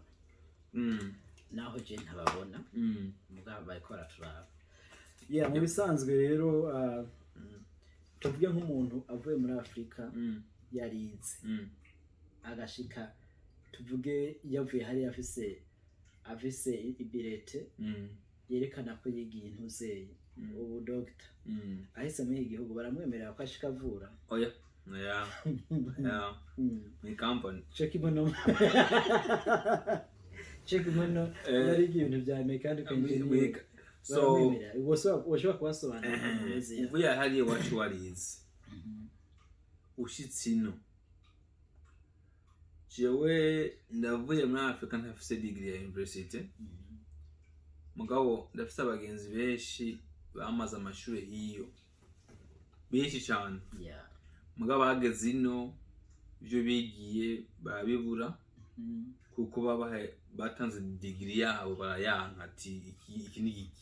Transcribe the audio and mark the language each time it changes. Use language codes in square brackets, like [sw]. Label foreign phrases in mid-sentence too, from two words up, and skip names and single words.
[rn] naho je ntababona mugabo bayikora turaba mu bisanzwe rero tuvuge nk'umuntu avuye muri Afrika yarize agashika tuvuge yavuye hari afise ibirete yerekana ko yigiye intuzeye ubu doctor ahise muri igihugu baramwemerera ko ashika avura oya ni company check imono yari ibintu bya [en] mechanical engineering [rn] so washobora kubasobanurira neza uvuye hariya iwacu warize ushitse ino jewe ndavuye muri Afrika ntafise degree ya university mugabo ndafise abagenzi benshi bamaze amashuri hiyo benshi cyane mugabo bageze ino ibyo bigiye barabibura kuko batanze degree yabo barayanka ati iki ni iki